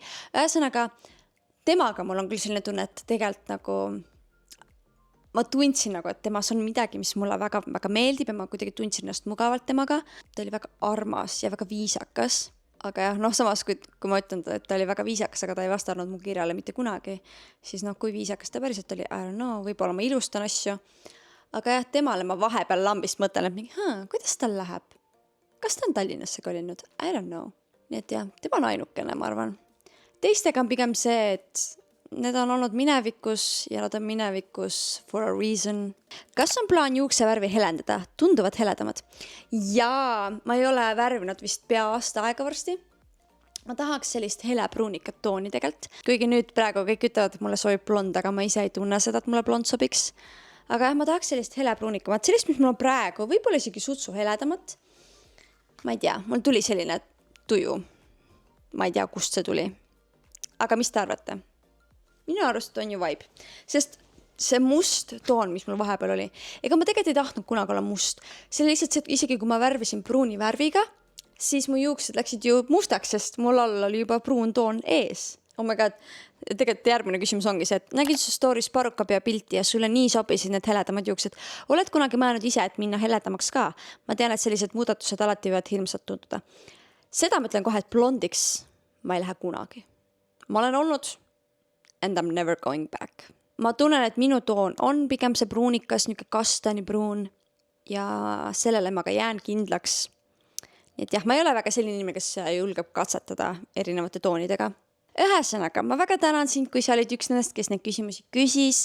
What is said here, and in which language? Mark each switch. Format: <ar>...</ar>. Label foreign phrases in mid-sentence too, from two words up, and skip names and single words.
<et>Ühesõnaga, temaga mul on küll selline tunne, et tegelikult nagu ma tundsin nagu, et temas on midagi, mis mulle väga, väga meeldib ja ma kuidagi tundsin ennast mugavalt temaga. Ta oli väga armas ja väga viisakas. Aga jah, samas kui ma ütlen, et ta oli väga viisakas, aga ta ei vastanud mu kirjale mitte kunagi, siis kui viisakas ta päriselt oli,</et> <en>I don't know,</en> <et>võib-olla ma ilustan asju. Aga jah, temale ma vahepeal lambist mõtlen, et mingi, kuidas tal läheb? Kas ta on Tallinnasse kolinud?</et> <en>I don't know.</en> <et>Nii et jah, tema on ainukene, ma arvan. Teistega on pigem see, et need on olnud minevikus ja nad on minevikus</et> <en>for a reason.</en> <et>Kas on plaan juuksevärvi helendada? Tunduvad heledamad. Jaa, ma ei ole värvinud vist pea aasta aega varsti. Ma tahaks sellist helepruunikat tooni tegelikult. Kuigi nüüd praegu kõik ütlevad, et mulle sobib blond, aga ma ise ei tunne seda, et mulle blond sobiks. Aga jah, ma tahaks sellist helepruunikamat, sellist, mis mul on praegu, võib-olla isegi sutsu heledamat. Ma ei tea, mul tuli selline tuju. Ma ei tea, kust see tuli. Aga mis te arvate? Minu arust on ju vibe. Sest see must toon, mis mul vahepeal oli, ega ma tegelikult ei tahtnud kunagi olla must. See oli lihtsalt see, et isegi kui ma värvisin pruuni värviga, siis mu juuksed läksid ju mustaks, sest mul all oli juba pruun toon ees.</et> <en>Oh my god,</en> <et>tegelikult järgmine küsimus ongi see, et nägid su stories parukapea pilti ja sulle nii sobisid need heledamad juuksed. Oled kunagi mõelnud ise, et minna heledamaks ka? Ma tean, et sellised muudatused alati võivad hirmsalt tunduda. Seda ma ütlen kohe, et blondiks ma ei lähe kunagi. Ma olen olnud</et> <en>and I'm never going back.</en> <et>Ma tunnen, et minu toon on pigem see pruunikas, niisugune kastani pruun ja sellele ma ka jään kindlaks. Nii et jah, ma ei ole väga selline inimene, kes julgeb katsetada erinevate toonidega. Ühesõnaga, ma väga tänan sind, kui sa olid üks nendest, kes neid küsimusi küsis.</et>